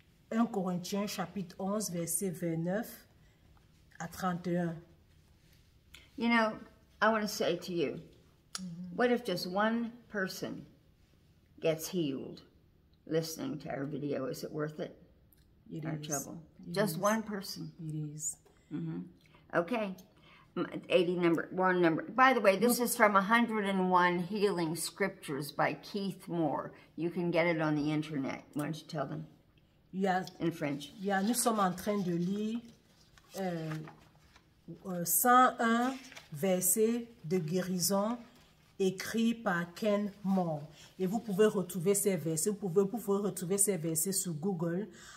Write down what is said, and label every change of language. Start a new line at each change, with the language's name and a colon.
French: 1 Corinthiens chapitre 11 verset 29 à 31.
English: You know, I want to say to you, what if just one person gets healed listening to our video? Is it worth it? Our trouble. Just one person. It is. Okay. 80 number. By the way, this is from 101 Healing Scriptures by Keith Moore. You can get it on the internet. Why don't you tell them? In French.
French: Nous sommes en train de lire 101 versets de guérison écrits par Ken Moore. Et vous pouvez retrouver ces versets, vous pouvez retrouver ces versets sur Google.